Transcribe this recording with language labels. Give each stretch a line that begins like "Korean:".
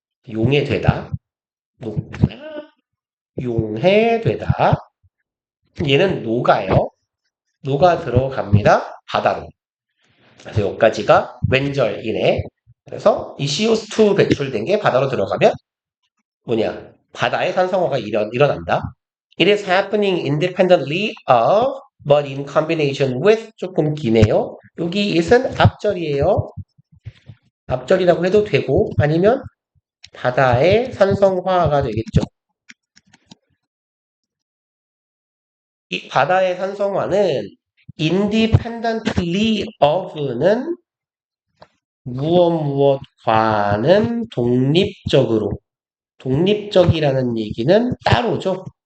Korean: 용해되다. 녹다, 용해되다. 얘는 녹아요. 녹아 들어갑니다. 바다로. 그래서 여기까지가 왼절이네. 그래서 이 CO2 배출된 게 바다로 들어가면 바다의 산성화가 일어난다.
English: It is happening independently of, but in combination with
Korean: 조금 기네요. 여기 it은 앞절이에요. 앞절이라고 해도 되고 아니면 바다의 산성화가 되겠죠. 이 바다의 산성화는 independently of는 무엇과는 독립적으로 독립적이라는 얘기는 따로죠.